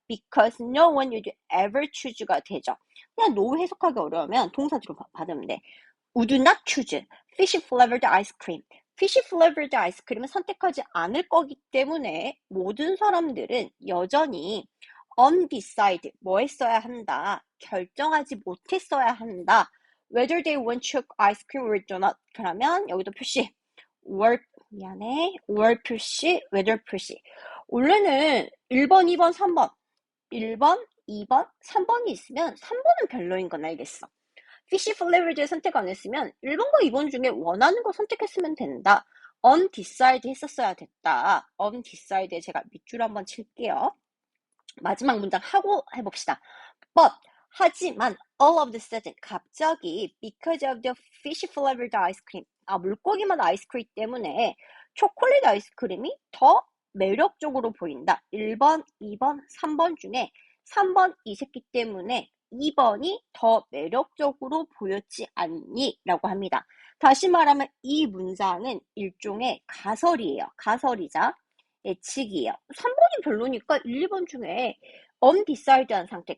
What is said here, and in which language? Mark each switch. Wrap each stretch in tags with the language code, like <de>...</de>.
<en>Because no one would ever choose</en> <ko>가 되죠. 그냥 no 해석하기 어려우면 동사로 받으면 돼.</ko> <en>would not choose fish flavored ice cream.</en> <ko>fish flavored 아이스크림은 선택하지 않을 거기 때문에 모든 사람들은 여전히 undecided, 뭐 했어야 한다, 결정하지 못했어야 한다.</ko> <en>whether they want chocolate ice cream or not.</en> <ko>그러면 여기도 표시 were 표시, whether 표시. 원래는 1번, 2번, 3번 1번, 2번, 3번이 있으면 3번은 별로인 건 알겠어. fish flavored 선택 안 했으면 1번과 2번 중에 원하는 거 선택했으면 된다. undecided 했었어야 됐다. undecided 제가 밑줄 한번 칠게요. 마지막 문장 하고 해봅시다.</ko> <en>But</en> <ko>하지만</ko> <en>all of the sudden</en> <ko>갑자기</ko> <en>because of the fish flavored ice cream</en> <ko>물고기 맛 아이스크림 때문에 초콜릿 아이스크림이 더 매력적으로 보인다. 1번, 2번, 3번 중에 3번 이새끼 때문에 2번이 더 매력적으로 보였지 않니? 라고 합니다. 다시 말하면 이 문장은 일종의 가설이에요. 가설이자 예측이에요. 3번이 별로니까 1, 2번 중에 undecided한 상태.</ko>